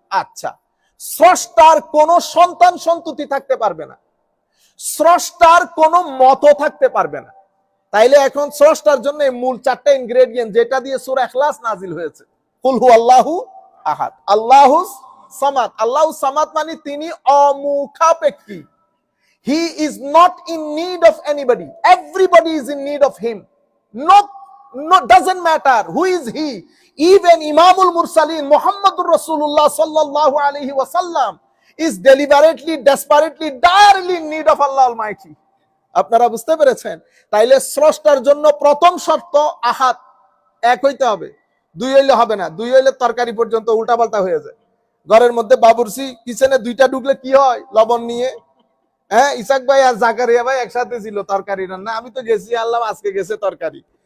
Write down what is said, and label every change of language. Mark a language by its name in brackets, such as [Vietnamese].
[Bangla] আচ্ছা, স্রষ্টার কোন সন্তান সন্ততি থাকতে পারবে না, স্রষ্টার কোন মত থাকতে পারবে না। তাইলে এখন স্রষ্টার জন্য মূল 4টা ইনগ্রেডিয়েন্ট যেটা দিয়ে সূরা ইখলাস নাজিল হয়েছে, [Arabic] কুল হু আল্লাহু আহাদ, আল্লাহুস সামাদ। [Bangla] আল্লাহুস সামাদ মানে তিনি অমুখাপেক্ষী। [English] He is not in need of anybody. Everybody is in need of him. No, doesn't matter who is he. Even Imamul Mursalin Muhammadur Rasulullah sallallahu alaihi wasallam is deliberately, desperately, direly in need of Allah Almighty. [Bangla] আপনারা বুঝতে পেরেছেন? তাইলে স্রষ্টার জন্য প্রথম শর্ত আহাদ, এক হইতে হবে। 2 হইলে হবে না। 2 হইলে তরকারি পর্যন্ত উল্টাপাল্টা হয়ে যায়। ঘরের মধ্যে বাবুর্চি কিচেনে 2টা ঢুকলে কি হয়? লবণ নিয়ে। হ্যাঁ, ইসাক ভাই আর জাকারিয়া ভাই একসাথে ছিল তরকারি রান্না, আমি তো গেছি আনলাম, আজকে গেছে তরকারি।